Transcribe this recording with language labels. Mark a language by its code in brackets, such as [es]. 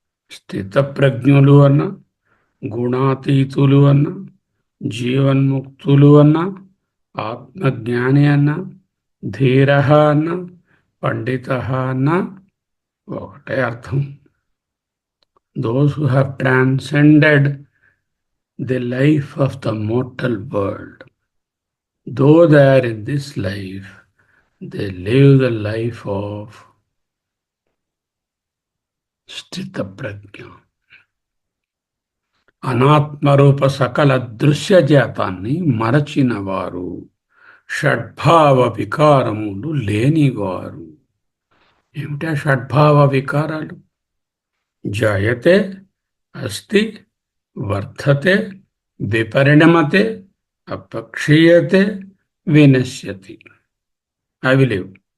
[te] స్థితప్రజ్ఞులు అన్న, గుణాతీతులు అన్న, జీవన్ముక్తులు అన్న, ఆత్మజ్ఞాని అన్న, ధీర అన్న, పండిత అన్న ఒకటే అర్థం. [en] Those who have transcended the life of the mortal world, though they are in this life, they live the life of sthita prajna. [te] అనాత్మరూప సకల దృశ్యజాతాన్ని మరచిన వారు, షడ్భావ వికారములు లేనివారు. ఏమిటా షడ్భావ వికారాలు? జాయతే, అస్తి, వర్ధతే, విపరిణమతే, అపక్షీయతే, వినశ్యతి. అవి లేవు.